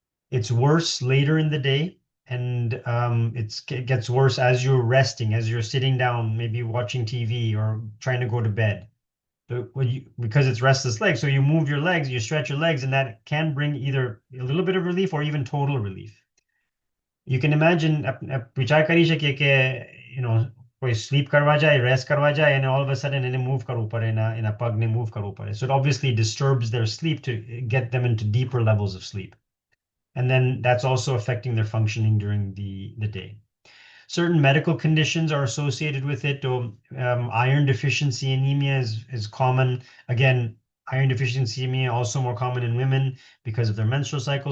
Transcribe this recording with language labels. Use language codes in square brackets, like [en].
[en] It's worse later in the day, and it gets worse as you're resting, as you're sitting down, maybe watching TV or trying to go to bed. Because it's restless legs, so you move your legs, you stretch your legs, and that can bring either a little bit of relief or even total relief. You can imagine [gu] વિચાર કરી શકીએ કે કોઈ slip કરવા જાય, rest કરવા જાય, [en] and all of a sudden [gu] એને move કરવું પડે, એના પગને move કરવું પડે. [en] So it obviously disturbs their sleep to get them into deeper levels of sleep. And then that's also affecting their functioning during the day. Certain medical conditions are associated with it. Iron deficiency anemia is common. Again, iron deficiency anemia also more common in women because of their menstrual cycle.